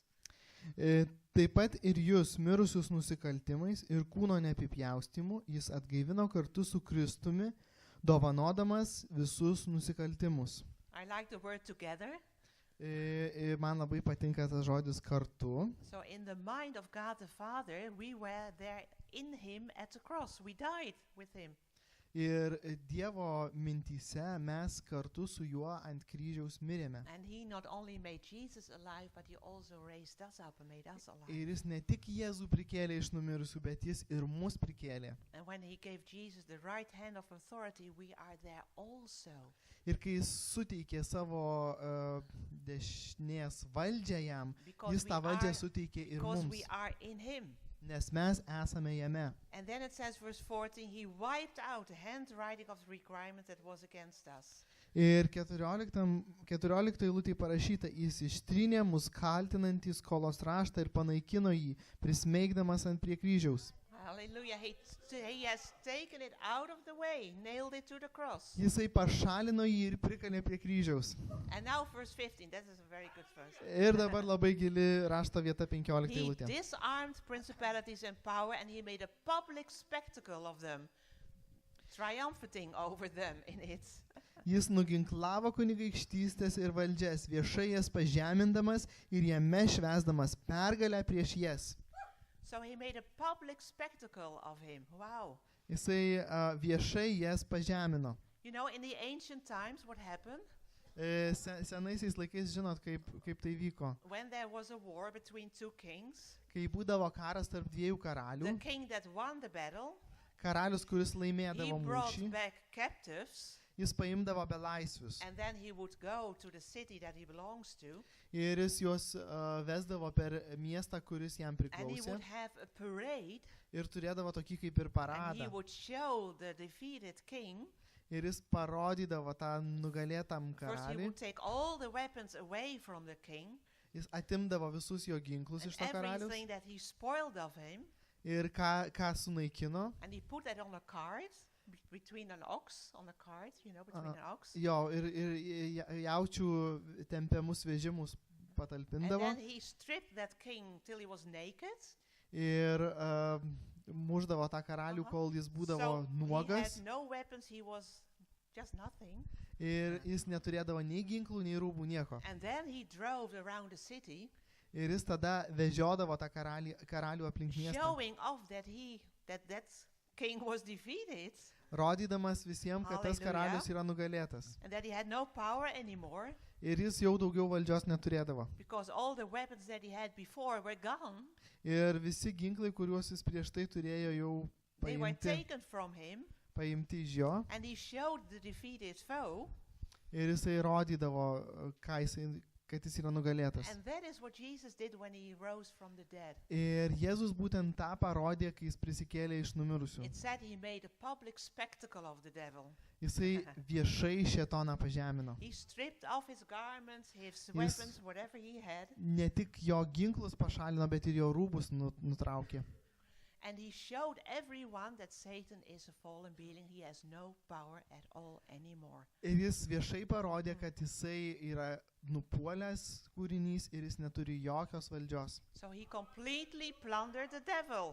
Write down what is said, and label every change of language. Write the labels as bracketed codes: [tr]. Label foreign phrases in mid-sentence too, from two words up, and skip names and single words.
[lt] Taip pat ir jūs, mirusius nusikaltimais ir kūno neapipjaustimu, jis atgaivino kartu su Kristumi, dovanodamas visus nusikaltimus. [en] I like the word together. [lt] Man labai patinka tas žodis kartu. [en] So in the mind of God the Father, we were there in him at the cross. We died with him. [lt] Ir Dievo mintyse mes kartu su juo ant kryžiaus mirėme. [en] And he not only made Jesus alive, but he also raised us up and made us alive. [lt] Ir jis ne tik Jėzų prikėlė iš numirusių, bet jis ir mus prikėlė. [en] And when he gave Jesus the right hand of authority, we are there also. [lt] Ir kai jis suteikė savo dešinės valdžią jam, jis tą valdžią suteikė ir [en] because [lt] mums, [en] we are in him. [lt] nes mes esame jame. [en] And then it says, verse 14, he wiped out the handwriting of the requirement that was against us. [lt] Ir 14 eilutėje parašyta, jis ištrynė mus kaltinantį skolos raštą ir panaikino jį, prismeigdamas ant prie kryžiaus. [en] Hallelujah. He has taken it out of the way, nailed it to the cross. [lt] Jisai pašalino jį ir prikalė prie kryžiaus. [en] And now verse 15, that is a very good verse. [lt] Ir dabar labai gili rašto vieta 15 [en] He [lt] eilutė. [en] disarmed principalities and power, and he made a public spectacle of them, triumphing over them in it. [lt] Jis nuginklavo kunigaikštystės ir valdžias, viešai jas pažemindamas ir jame švęsdamas pergalę prieš jas. [en] So he made a public spectacle of him. Wow. [lt] Jisai viešai jas pažemino. [en] You know, in the ancient times, what happened? [lt] Senaisiais laikais žinot, kaip tai vyko. [en] When there was a war between two kings, [lt] Kai būdavo karas tarp dviejų karalių, [en] the king that won the battle, [lt] karalius, kuris [en] he [lt] laimėdavo [en] brought [lt] mūšį, [en] back captives, [lt] jis paimdavo belaisvius. [en] and then he would go to the city that he belongs to, [lt] Ir jis juos vesdavo per miestą, kuris jam [en] and he [lt] priklausė. [en] would have a parade, [lt] Ir turėdavo tokį kaip ir [en] and he [lt] paradą. [en] would show the defeated king. [lt] Ir jis parodydavo tą nugalėtam [en] First, he [lt] karaliui. [en] would take all the weapons away from the king, [lt] Jis atimdavo visus jo ginklus [en] and [lt] iš to karalius. [en] everything that he spoiled of him, [lt] Ir ką sunaikino. [en] and he put that on a cart, between an ox, on a cart, you know, between an ox. [lt] Jo, ir jaučių tempiamus vežimus [en] And [lt] patalpindavo. [en] then he stripped that king till he was naked. [lt] Ir muždavo tą karalių, kol jis būdavo [en] So he [lt] nuogas. [en] had no weapons, he was just nothing. [lt] Ir jis neturėdavo nei ginklų, nei rūbų, nieko. [en] And then he drove around the city, [lt] Ir jis tada vežiodavo tą karalių aplink miestą, [en] showing off that that king was defeated [lt] rodydamas visiems, kad tas Hallelujah. karalius yra nugalėtas. [en] and that he had no power anymore [lt] Ir jis jau daugiau valdžios neturėdavo. [en] because all the weapons that he had before were gone. [lt] Ir visi ginklai, kuriuos jis prieš tai turėjo, jau [en] They were [lt] paimti [en] taken from him, [lt] iš jo. [en] and he showed the defeated foe. [lt] Ir jisai rodydavo, kad jis yra nugalėtas. [en] And that is what Jesus did when he rose from the dead. [lt] Ir Jėzus būtent tą parodė, kai jis prisikėlė iš numirusių. [en] It said he made a public spectacle of the devil. [lt] Jisai viešai šėtoną pažemino. [en] He stripped off his garments, his weapons, whatever he had, [lt] Ne tik jo ginklus pašalino, bet ir jo rūbus nutraukė. [en] and he showed everyone that Satan is a fallen being. He has no power at all anymore. [lt] Ir jis viešai parodė, kad jisai yra nupuolęs kūrinys ir jis neturi jokios valdžios. [en] So he completely plundered the devil.